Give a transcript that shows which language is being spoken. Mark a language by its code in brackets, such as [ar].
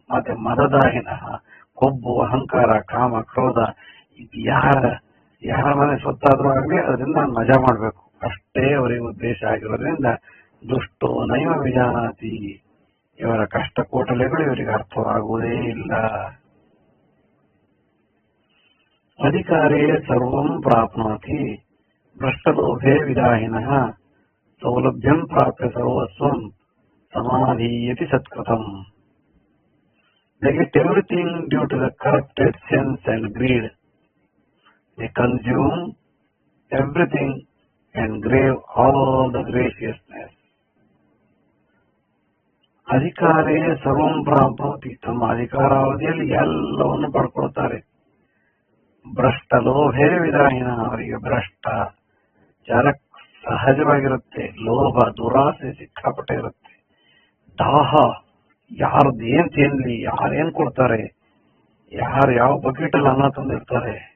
[kn] ಮತ್ತೆ ಮದದಾಹಿನ, ಕೊಬ್ಬು, ಅಹಂಕಾರ, ಕಾಮ, ಕ್ರೋಧ, ಇದು ಯಾರ ಮನೆ ಸ್ವತ್ತಾದ್ರೂ ಆಗಲಿ ಅದರಿಂದ ನಾನು ಮಜಾ ಮಾಡ್ಬೇಕು, ಅಷ್ಟೇ ಅವರಿಗೆ ಉದ್ದೇಶ ಆಗಿರೋದ್ರಿಂದ [sa] ದುಷ್ಟೋ ನೈವ ವಿಜಾನಾತಿ, [kn] ಇವರ ಕಷ್ಟ ಕೋಟಲೆಗಳು ಇವರಿಗೆ ಅರ್ಥವಾಗುವುದೇ ಇಲ್ಲ. [sa] ಅಧಿಕಾರೇ ಸರ್ವಂ ಪ್ರಾಪ್ನೋತಿ ಭ್ರಷ್ಟಲೋಭೇ ವಿದಾಹಿನಃ, ಸೌಲಭ್ಯಂ ಪ್ರಾಪ್ಯ ಸರ್ವಸ್ವಂ ಸಮಾಧೀಯತಿ ಸತ್ಕೃತಂ. [en] They get everything due to the corrupted sense and greed. They consume everything and crave all the graciousness. [sa] ಅಧಿಕಾರೇ ಸರ್ವಂ ಪ್ರಾಪ್ನೋತಿ, [kn] ತಮ್ಮ ಅಧಿಕಾರಾವಧಿಯಲ್ಲಿ ಎಲ್ಲವನ್ನು ಪಡ್ಕೊಳ್ತಾರೆ. [sa] ಭ್ರಷ್ಟ ಲೋಭೇ ವಿದಾಹಿನ, [kn] ಅವರಿಗೆ ಭ್ರಷ್ಟ ಜನ ಸಹಜವಾಗಿರುತ್ತೆ. ಲೋಭ, ದುರಾಸೆ ಸಿಕ್ಕಾಪಟ್ಟೆ ಇರುತ್ತೆ. ದಾಹ, ಯಾರದ್ದು ತಿನ್ಲಿ, ಯಾರೇನ್ ಕೊಡ್ತಾರೆ, ಯಾರು ಯಾವ ಬಕೆಟಲ್ಲಿ ಅನ್ನ ತಂದಿರ್ತಾರೆ,